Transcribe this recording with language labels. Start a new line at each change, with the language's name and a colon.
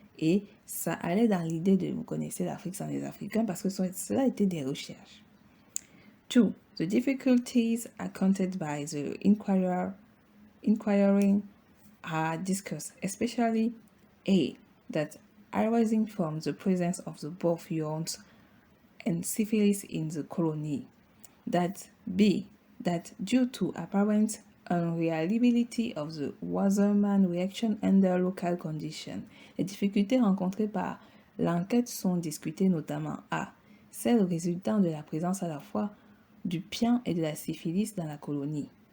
French: Et ça allait dans l'idée de, vous connaissez l'Afrique sans les Africains, parce que cela était des recherches.
English: 2. The difficulties accounted by the inquiring are discussed, especially A. That arising from the presence of the both yawns and syphilis in the colony. That B. That due to apparent unreliability of the Wasserman reaction under local conditions,
French: les difficultés rencontrées par l'enquête sont discutées notamment A. Celles résultant de la présence à la fois du pian et de la syphilis dans la colonie.